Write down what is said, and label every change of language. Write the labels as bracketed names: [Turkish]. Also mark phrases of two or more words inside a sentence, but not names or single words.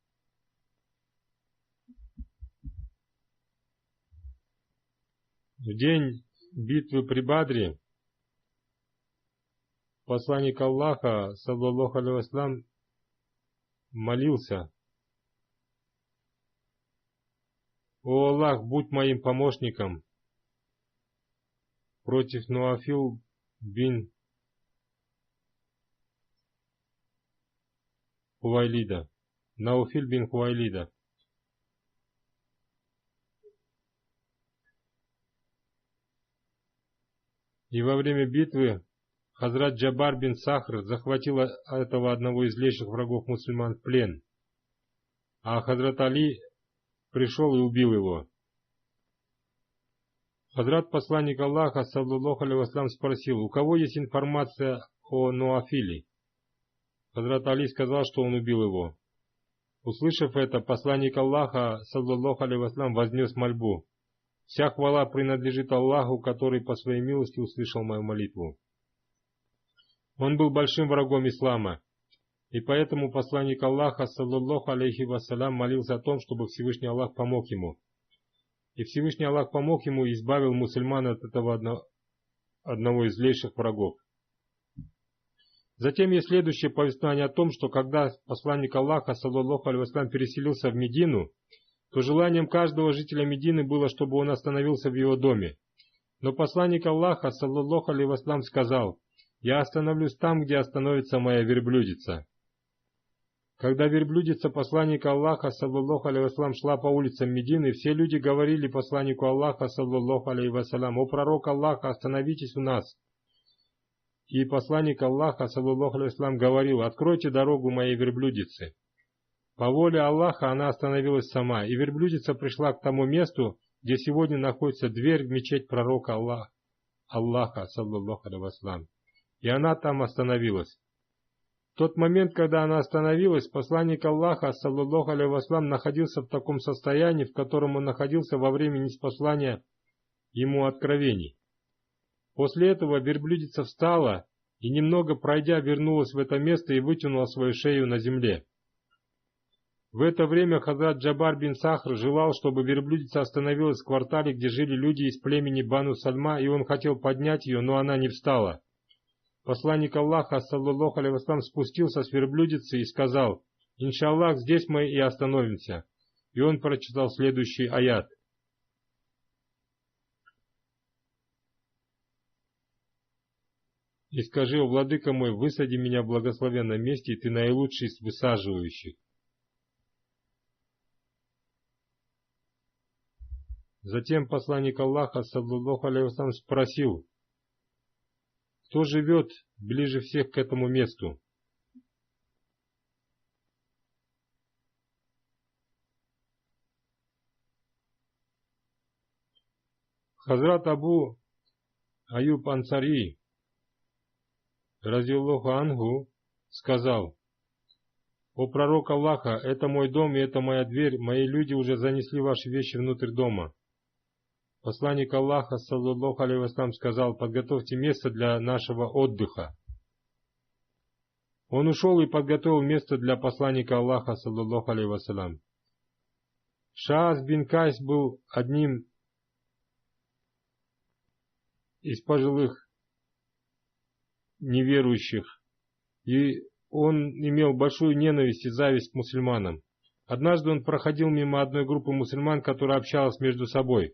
[Russian] В день битвы при Бадре посланник Аллаха, [Arabic] صلى الله عليه وسلم, [Russian] молился: «О Аллах, будь моим помощником против Нуафил бин Хувайлида, Науфиль бин Хувайлида». И во время битвы Хазрат Джабар бин Сахр захватил этого одного из злейших врагов мусульман в плен, а Хазрат Али пришел и убил его. Хазрат посланник Аллаха, [Arabic] صلى الله عليه وسلم, [Russian] спросил: «У кого есть информация о Нуафиле?» Хазрат Али сказал, что он убил его. Услышав это, посланник Аллаха, [Arabic] صلى الله عليه وسلم, [Russian] вознес мольбу: «Вся хвала принадлежит Аллаху, который по своей милости услышал мою молитву». Он был большим врагом ислама, и поэтому посланник Аллаха, [Arabic] صلى الله عليه وسلم, [Russian] молился о том, чтобы Всевышний Аллах помог ему. И Всевышний Аллах помог ему и избавил мусульман от этого одного из злейших врагов. Затем есть следующее повествование о том, что когда посланник Аллаха, [Arabic] صلى الله عليه وسلم, [Russian] переселился в Медину, то желанием каждого жителя Медины было, чтобы он остановился в его доме. Но посланник Аллаха, [Arabic] صلى الله عليه وسلم, [Russian] сказал: Я остановлюсь там, где остановится моя верблюдица». Когда верблюдица посланника Аллаха, [Arabic] صلى الله عليه وسلم, [Russian] шла по улицам Медины, все люди говорили посланнику Аллаха, [Arabic] صلى الله عليه وسلم: [Russian] «О пророк Аллаха, остановитесь у нас». И посланник Аллаха, [Arabic] صلى الله عليه وسلم, [Russian] говорил: «Откройте дорогу моей верблюдице». По воле Аллаха она остановилась сама, и верблюдица пришла к тому месту, где сегодня находится дверь в мечеть пророка Аллаха, [Arabic] صلى الله عليه وسلم. [Russian] И она там остановилась. В тот момент, когда она остановилась, посланник Аллаха, [Arabic] صلى الله عليه وسلم, [Russian] находился в таком состоянии, в котором он находился во время ниспослания ему откровений. После этого верблюдица встала и, немного пройдя, вернулась в это место и вытянула свою шею на земле. В это время Хазрат Джабар бин Сахр желал, чтобы верблюдица остановилась в квартале, где жили люди из племени Бану Сальма, и он хотел поднять ее, но она не встала. Посланник Аллаха, [Arabic] صلى الله عليه وسلم, [Russian] спустился с верблюдицы и сказал: [Arabic] «إن شاء الله, [Russian] здесь мы и остановимся». И он прочитал следующий аят. «И скажи: о владыка мой, высади меня в благословенном месте, и ты наилучший из высаживающих». Затем посланник Аллаха, [Arabic] صلى الله عليه وسلم, [Russian] спросил: «Кто живет ближе всех к этому месту?» Хазрат Абу Аюб Ансари, [Arabic] رضي الله عنه, [Russian] сказал: «О пророк Аллаха, это мой дом и это моя дверь, мои люди уже занесли ваши вещи внутрь дома». Посланник Аллаха, [Arabic] صلى الله عليه وسلم, [Russian] сказал: «Подготовьте место для нашего отдыха». Он ушел и подготовил место для посланника Аллаха, [Arabic] صلى الله عليه وسلم. [Russian] Шаас бин Кайс был одним из пожилых неверующих, и он имел большую ненависть и зависть к мусульманам. Однажды он проходил мимо одной группы мусульман, которая общалась между собой.